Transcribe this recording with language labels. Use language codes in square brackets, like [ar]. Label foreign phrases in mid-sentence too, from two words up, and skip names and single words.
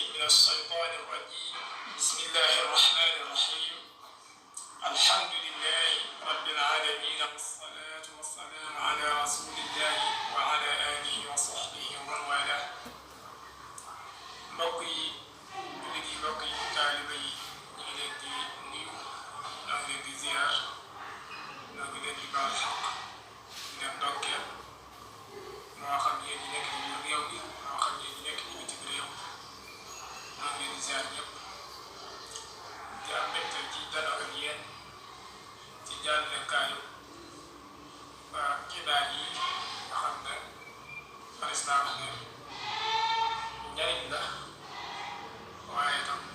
[ar] الشيطان الرجيم بسم الله الرحمن الرحيم الحمد لله رب العالمين والصلاة والسلام على رسول الله وعلى آله وصحبه ومن والاه [wo] mbokk yi jullit yi mbokk yi taaliba yi ñu ngi leen di nuyu ñoo ngi leen di ziar ñoo ngi leen di baal xaq di leen ndokkeel moo xam yéen ñi nekk ci biir réew mi moo xam yéen ñi nekk ci bitim réew ñoo ngi leen di ziar ñëpp di am mbégte ci janoo ak yéen ci jàllalekaayu xibaar yi nga xam ne manis naa ko ne njariñ la waaye itam